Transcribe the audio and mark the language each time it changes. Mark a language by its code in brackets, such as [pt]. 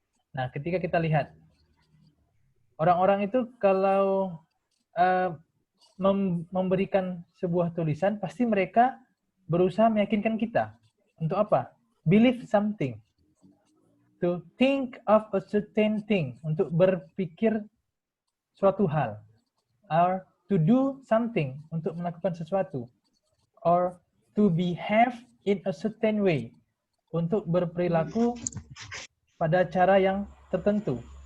[id] Nah, ketika kita lihat orang-orang itu kalau memberikan sebuah tulisan, pasti mereka berusaha meyakinkan kita. Untuk apa? [en] Believe something. To think of a certain thing. [id] Untuk berpikir suatu hal. [en] Or to do something. [id] Untuk melakukan sesuatu. [en] Or to behave in a certain way. [id] Untuk berperilaku pada cara yang tertentu.